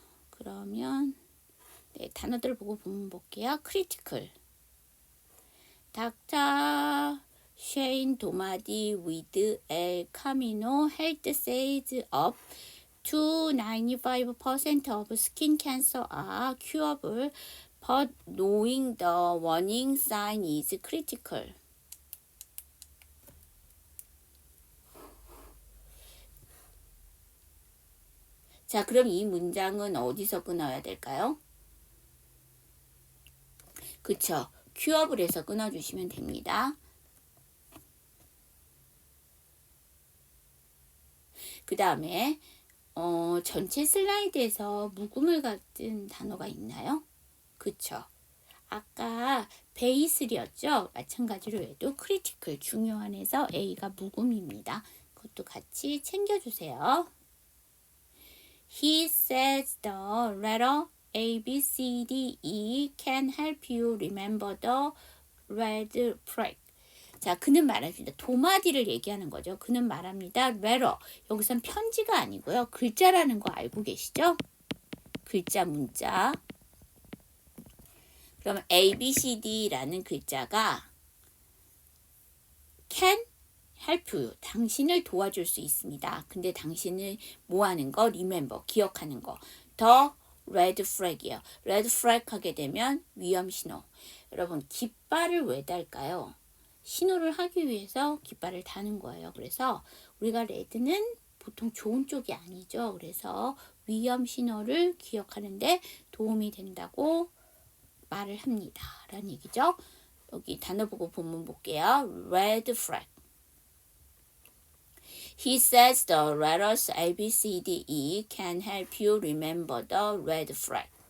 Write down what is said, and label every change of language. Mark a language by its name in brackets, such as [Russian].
[Korean] 그러면 네, 단어들 보고 보면 볼게요. [English] critical. 닥터 쉐인 도마디 with El Camino health says up to 95% of skin cancer are curable, but knowing the warning sign is critical. [Korean] 자, 그럼 이 문장은 어디서 끊어야 될까요? 그쵸? 큐어블에서 끊어주시면 됩니다. 그 다음에 전체 슬라이드에서 묵음을 같은 단어가 있나요? 그쵸? 아까 베이슬이었죠? 마찬가지로 해도 크리티컬, 중요한에서 A가 묵음입니다. 그것도 같이 챙겨주세요. [English] He says the letter A, B, C, D, E can help you remember the red flag. [Korean] 자, 그는 말합니다. 도마디를 얘기하는 거죠. 그는 말합니다. letter. 여기선 편지가 아니고요. 글자라는 거 알고 계시죠? 글자, 문자. 그러면 A, B, C, D라는 글자가 [English] can help you. [Korean] 당신을 도와줄 수 있습니다. 근데 당신을 뭐 하는 거? remember. 기억하는 거. [English] 더 레드 플래그이요. [Korean] 레드 플래그 하게 되면 위험 신호. 여러분 깃발을 왜 달까요? 신호를 하기 위해서 깃발을 다는 거예요. 그래서 우리가 레드는 보통 좋은 쪽이 아니죠. 그래서 위험 신호를 기억하는데 도움이 된다고 말을 합니다. 라는 얘기죠. 여기 단어 보고 본문 볼게요. [English] Red flag. He says the letters A, B, C, D, E can help you remember the red flag.